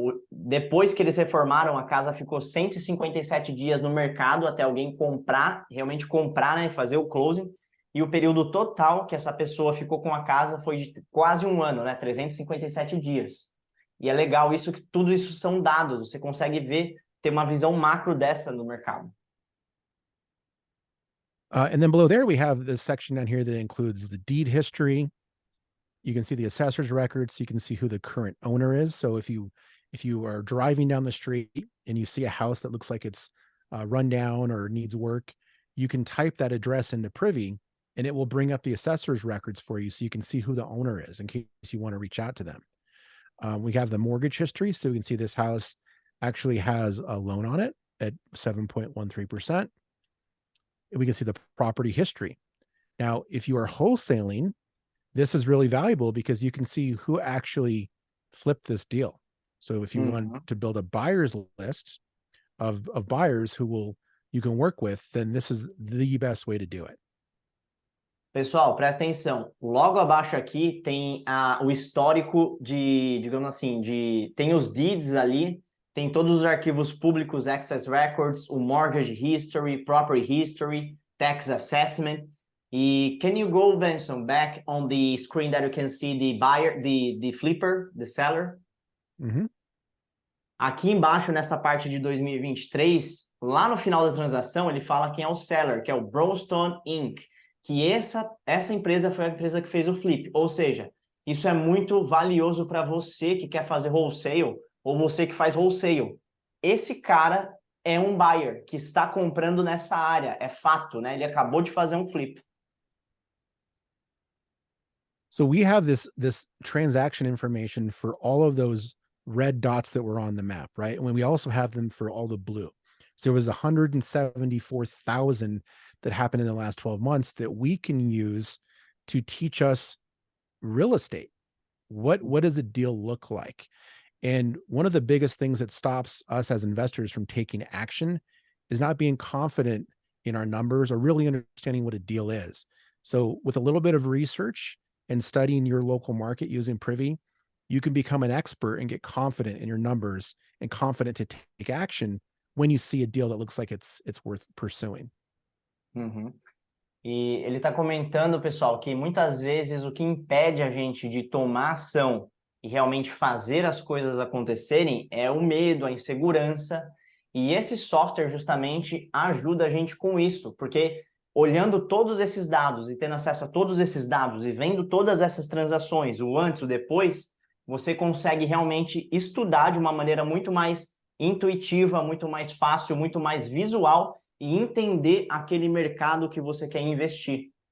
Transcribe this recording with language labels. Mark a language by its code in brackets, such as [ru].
[pt] Depois que eles reformaram, a casa ficou 157 dias no mercado até alguém comprar, realmente comprar, né, fazer o closing. E o período total que essa pessoa ficou com a casa foi de quase um ano, né, 357 dias. E é legal isso, que tudo isso são dados, você consegue ver, ter uma visão macro dessa no mercado. [en] And then below there, we have this section down here that includes the deed history. You can see the assessor's records. So you can see who the current owner is. So if you are driving down the street and you see a house that looks like it's run down or needs work, you can type that address into Privy and it will bring up the assessor's records for you so you can see who the owner is in case you want to reach out to them. We have the mortgage history. So we can see this house actually has a loan on it at 7.13%. We can see the property history. Now, if you are wholesaling, this is really valuable because you can see who actually flipped this deal. So if you want to build a buyer's list of buyers who you can work with, then this is the best way to do it. [pt] Pessoal, presta atenção. Logo abaixo aqui tem o histórico digamos assim, tem os deeds ali, tem todos os arquivos públicos, access records, o [en] mortgage history, property history, tax assessment. E can you go, Benson, back on the screen that you can see the buyer, the flipper, the seller? Mm-hmm. [pt] Aqui embaixo, nessa parte de 2023, lá no final da transação, ele fala quem é o seller, que é o Brownstone Inc., que essa empresa foi a empresa que fez o flip. Ou seja, isso é muito valioso para você que quer fazer wholesale ou você que faz wholesale. Esse cara é um buyer que está comprando nessa área, é fato, né? Ele acabou de fazer um flip. [en] So we have this transaction information for all of those red dots that were on the map, right? And we also have them for all the blue. So there was 174,000 that happened in the last 12 months that we can use to teach us real estate. What does a deal look like? And one of the biggest things that stops us as investors from taking action is not being confident in our numbers or really understanding what a deal is. So with a little bit of research and studying your local market using Privy, you can become an expert and get confident in your numbers and confident to take action when you see a deal that looks like it's worth pursuing. Uhum. [pt] E ele está comentando, pessoal, que muitas vezes o que impede a gente de tomar ação e realmente fazer as coisas acontecerem é o medo, a insegurança. E esse software justamente ajuda a gente com isso, porque olhando todos esses dados e tendo acesso a todos esses dados e vendo todas essas transações, o antes, o depois, você consegue realmente estudar de uma maneira muito mais intuitiva, muito mais fácil, muito mais visual e entender aquele mercado que você quer investir.